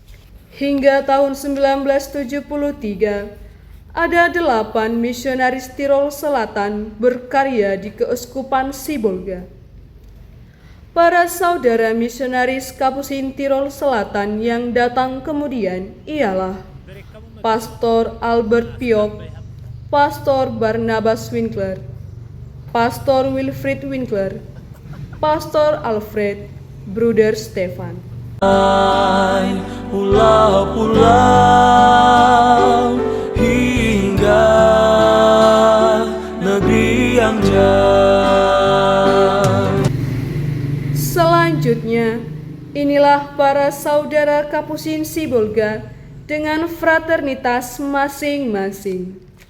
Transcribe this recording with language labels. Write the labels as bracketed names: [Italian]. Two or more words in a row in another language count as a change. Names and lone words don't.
[Indonesian] Hingga tahun 1973, ada 8 misionaris Tirol Selatan berkarya di Keuskupan Sibolga. Para saudara misionaris Kapusin Tirol Selatan yang datang kemudian ialah Pastor Albert Piok, Pastor Barnabas Winkler, Pastor Wilfried Winkler, Pastor Alfred, Bruder Stefan. Pulau-pulau hingga negeri yang jauh. Selanjutnya, inilah para saudara Kapusin Sibolga dengan fraternitas masing-masing.